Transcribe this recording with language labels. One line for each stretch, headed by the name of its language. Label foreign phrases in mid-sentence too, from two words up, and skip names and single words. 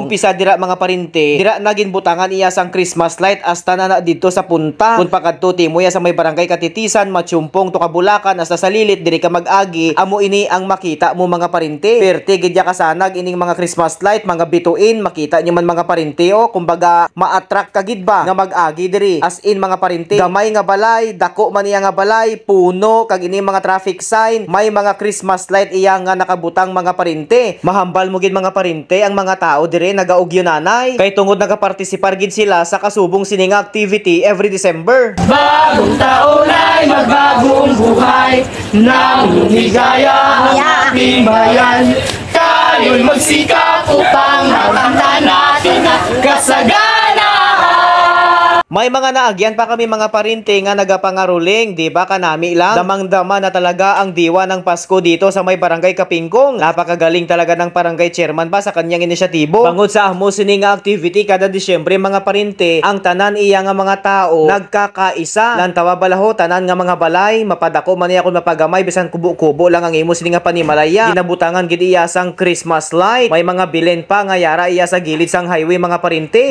Hiligaynon: Umpisa dira mga parinte, dira na ginbutangan iya sang
English: Christmas light
Hiligaynon: hasta na dito sa punta. Kun pakadto timo ya sa may barangay Katitisan, Matsumpong to Kabulakan hasta sa lilit diri ka mag-agi, amo ini ang makita mo mga parinte. Perte gid ya kasanag ining mga
English: Christmas light,
Hiligaynon: mga bituin, makita nyo man mga parinte kumbaga ma-attract ka gid ba nga mag-agi diri.
English: As in
Hiligaynon: mga parinte, gamay nga balay, dako man iya nga balay, puno kag ini mga
English: traffic sign,
Hiligaynon: may mga
English: Christmas light
Hiligaynon: iya nga nakabutang mga parinte. Mahambal mo gid mga parinte ang mga tao dire nagaugyo nanay kay tungod nagapartisipar gid sila sa kasubong sining activity
English: every December.
Filipino: Bagong taon ay magbagong buhay ng ligaya ang ating bayan. Tayo'y magsikap upang makamtan natin ang kasaganaan. May mga naagyan pa kami mga parinte nga nagapangaruling, di ba kanami lang? Damang-dama na talaga ang diwa ng Pasko dito sa may barangay Kapingkong. Napakagaling talaga ng barangay chairman ba sa kanyang inisyatibo.
Hiligaynon: Bangod sa ahmo sining activity kada Disyembre mga parinte, ang tanan iya nga mga tao nagkakaisa. Lantawa balaho tanan nga mga balay, mapadako man iya kun mapagamay bisan kubo-kubo lang ang imo sining nga panimalaya. Ginabutangan gid iya sang
English: Christmas light.
Hiligaynon: May mga bilen pa nga yara iya sa gilid sang highway mga parinte.